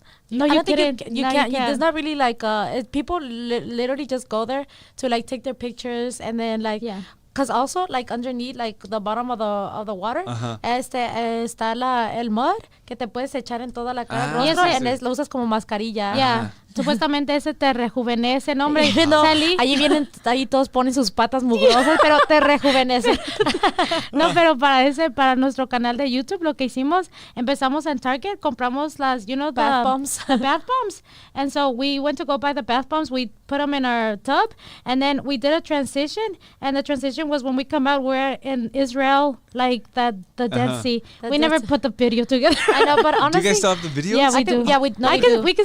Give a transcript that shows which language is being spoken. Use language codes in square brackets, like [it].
[en] No, I you don't think couldn't. you No, can't. you can't. There's not really like people literally just go there to like take their pictures and then like because also like underneath like the bottom of the water [es] está el mud que te puedes echar en toda la cara y lo usas como mascarilla. [en] Yeah. [es] Supuestamente ese te rejuvenece, no hombre. No, ahí todos ponen sus patas mugrosas, pero te rejuvenece. No, pero para nuestro canal de YouTube lo que hicimos, empezamos en Target, compramos las, [en] bath bombs. The bath bombs. And so we went to go buy the bath bombs. We put them in our tub, and then we did a transition. And the transition was when we come out, we're in Israel, like the Dead Sea. We never put the video together. I know, but honestly, do you guys still have the videos? Yeah, we do. Yeah, we can